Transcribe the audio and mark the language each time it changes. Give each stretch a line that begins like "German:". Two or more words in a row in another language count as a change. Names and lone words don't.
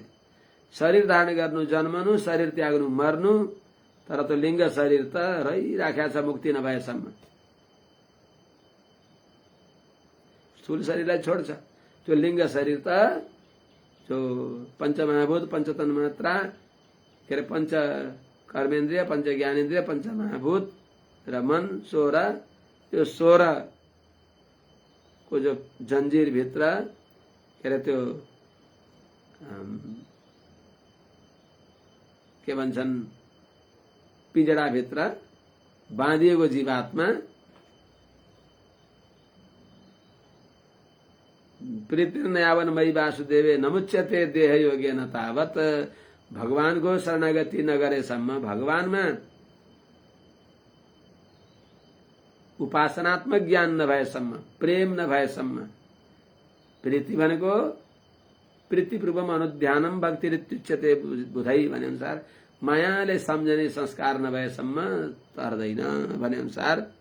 Nepali: शरीर धारण गर्नु, जन्मनु, शरीर त्याग्नु, मर्नु, तर त्यो लिङ्ग शरीर त रहिराखेको छ मुक्ति नभएसम्म। स्थूल शरीरलाई छोड्छ, त्यो लिङ्ग शरीर त जो पञ्चमहाभूत, पञ्चतन मात्रा, के अरे पञ्च कर्मेन्द्रिय, पञ्च ज्ञानेन्द्रिय, पञ्च महाभूत र मन 16, त्यो 16 को जो जंजीर भित्र, के अरे त्यो के भन्छन्, पिंजडा भित्र बाँधिएको जीवात्मा
Sanskrit: प्रीतिर्नयावन मयि वासुदेवे नमुच्यते देह योगेन तावत।
Nepali: भगवानको शरणागति नगरेसम्म, भगवानमा उपासनात्मक ज्ञान नभएसम्म, प्रेम नभएसम्म, प्रीति भनेको
Sanskrit: प्रीतिपूर्वम अनुध्यानम भक्तिरित्युच्यते बुधै
Nepali: भने अनुसार मायाले सम्झने संस्कार नभएसम्म तर्दैन भने अनुसार